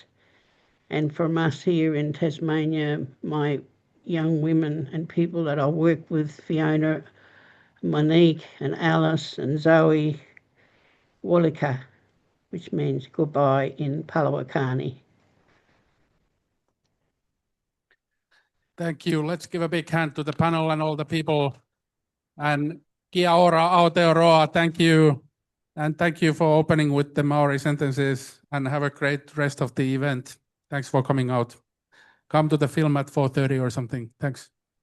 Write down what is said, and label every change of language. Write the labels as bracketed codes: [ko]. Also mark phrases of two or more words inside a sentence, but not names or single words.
[en] And from us here in Tasmania, my young women and people that I work with, Fiona, Monique and Alice and Zoe, Walika, which means goodbye in Palawakani. Thank you. Let's give a big hand to the panel and all the people. And [mi] kia ora, [en] Aotearoa, thank you. And thank you for opening with the Maori sentences, and have a great rest of the event. Thanks for coming out. Come to the film at 4:30 or something. Thanks.